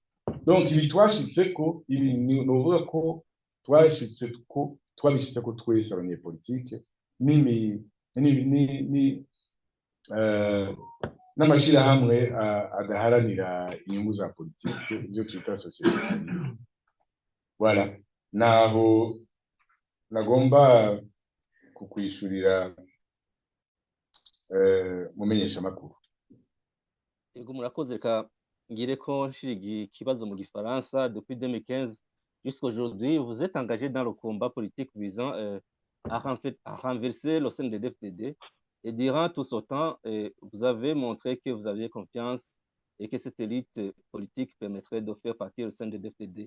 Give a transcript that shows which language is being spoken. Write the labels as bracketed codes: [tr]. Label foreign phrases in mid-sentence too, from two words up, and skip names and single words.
[rn] Donc ibi twashitse ko ibi novuga ko twashitse ko twabishitse ko twese abanyepolitike n'amashirahamwe adaharanira inyungu za politike ibyo twita [fr] société civile. [rn] Voilà, naho nagomba kukwishurira mumenyesha makuru. Yego murakoze, reka ngire ko nshirigi ikibazo mu gifaransa. [fr] Depuis 2015 jusqu'aujourd'hui, vous êtes engagé dans le combat politique visant à renverser le CNDD-FDD. Et durant tout ce temps, vous avez montré que vous aviez confiance et que cette élite politique permettrait de faire partir le CNDD-FDD.